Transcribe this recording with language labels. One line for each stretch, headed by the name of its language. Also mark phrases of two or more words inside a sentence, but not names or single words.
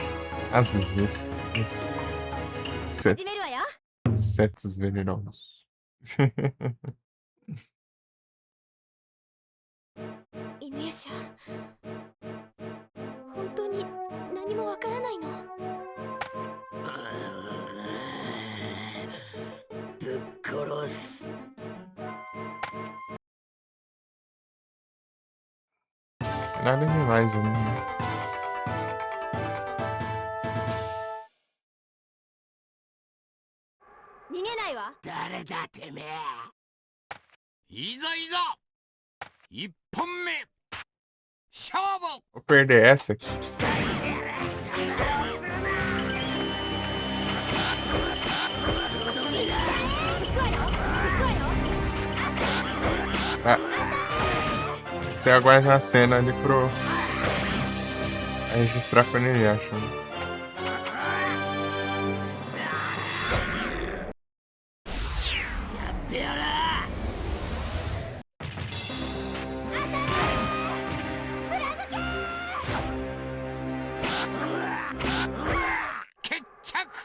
Portuguese: Às vezes. Insetos venenosos.
Japanese: 犬夜叉、本当に何もわからないの？ぶっ殺す。
Portuguese: Nada demais ali, né?
Japanese: 逃げないわ。誰だてめえ。いざいざ一本目勝負。
Portuguese: Vou perder essa aqui. Ah. Você tem aguardar a cena ali pro. Registrar quando ele acha. Né?
Japanese: やってやる。決着。